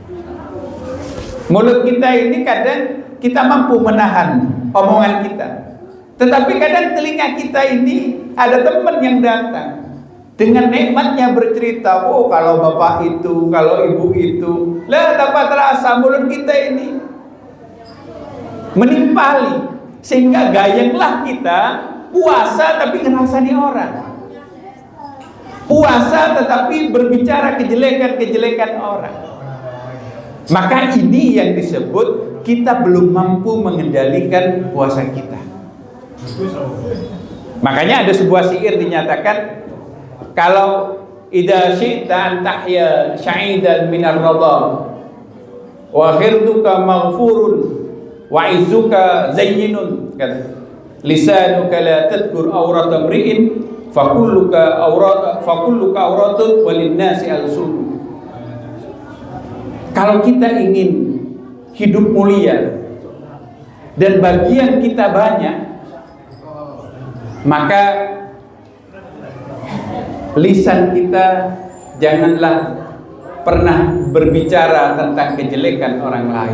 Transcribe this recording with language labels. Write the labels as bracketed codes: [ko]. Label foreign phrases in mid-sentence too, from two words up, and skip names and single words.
[id] Mulut kita ini kadang kita mampu menahan omongan kita, tetapi kadang telinga kita ini ada teman yang datang dengan nikmatnya bercerita, oh kalau bapak itu, kalau ibu itu, lah dapat terasa mulut kita ini menimpali, sehingga gayenglah kita puasa tapi ngerasani orang, puasa tetapi berbicara kejelekan-kejelekan orang. Maka ini yang disebut kita belum mampu mengendalikan puasa kita. Makanya ada sebuah syair dinyatakan, kalau [ar] إذا شئت أن تحيا سعيدا من الرضا وخيرك مغفور وعزك زين, kata لسانك لا تذكر عورة امرئ فكلك عورة وللناس ألسن. [id] Kalau kita ingin hidup mulia dan bagian kita banyak, maka lisan kita janganlah pernah berbicara tentang kejelekan orang lain.